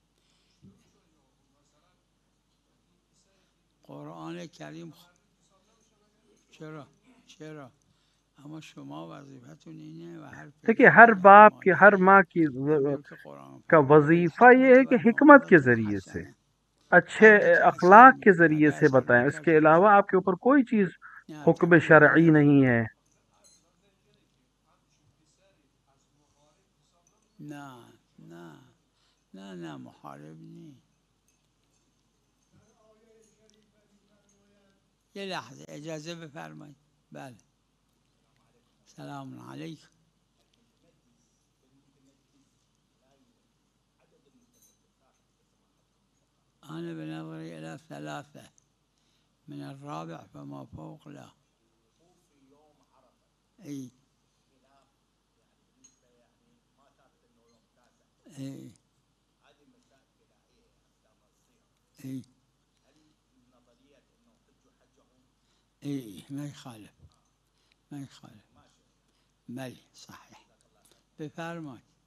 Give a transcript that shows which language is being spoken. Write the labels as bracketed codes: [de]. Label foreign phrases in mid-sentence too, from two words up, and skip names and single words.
[fa] قرآن کریم چرا اما شما وظیفتون اینه و هر [ur] دیکھیے [fa] پدری [ur] ہر [fa] و هر [ur] باپ کی ہر [fa] مادری [ur] ماں کی [fa] همجور که قرآن [ur] کا [fa] فرموده [ur] وظیفہ یہ ہے [ar] بالحکمت [ur] کہ حکمت کے [ar] والموعظة [ur] ذریعے سے، [ar] الحسنه. [ur] اچھے [fa] بعد دیگه اثر [ur] اخلاق کے [fa] میکنه، [ur] ذریعے [fa] اگه [ur] سے [fa] اثر [ur] بتائیں. اس کے [fa] نکرده [ur] علاوہ [fa] باشه [ur] آپ کے اوپر کوئی چیز [fa] نه حکم تکلیفی شرعی نداره. [ur] نہیں ہے. [fa] نه نه نه نه محارب نی. یه لحظه اجازه بفرمایید. بله سلام علیکم. [ar] أنا بنظري إلى ثلاثة من الرابع فما فوق لا. أي أي أي أي ما يخالف ما يخالف. بلي صحيح. [fa] بفرمایید.